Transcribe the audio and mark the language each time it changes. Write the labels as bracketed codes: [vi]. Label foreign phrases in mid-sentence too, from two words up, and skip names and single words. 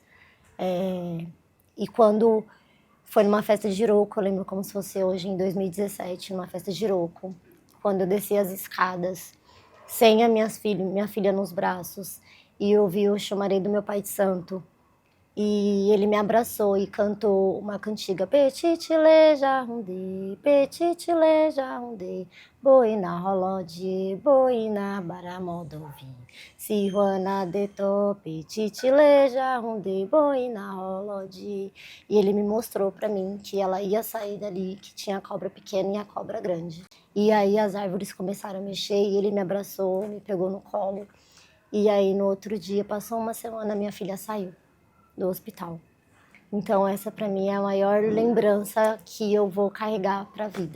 [pt] E quando foi numa festa de Jiroco, eu lembro como se fosse hoje, em 2017, numa festa de Jiroco, quando eu desci as escadas, sem a minha filha nos braços, e eu vi o chamarei do meu pai de santo, E ele me abraçou e cantou uma cantiga. Petitile jarundê, boina rolode, boina baramodovi. Sihuana deto, petitile jarundê, boina rolode. E ele me mostrou para mim que ela ia sair dali, que tinha a cobra pequena e a cobra grande. E aí as árvores começaram a mexer e ele me abraçou, me pegou no colo. E aí no outro dia, passou uma semana, minha filha saiu do hospital. Então essa para mim é a maior lembrança que eu vou carregar para a vida.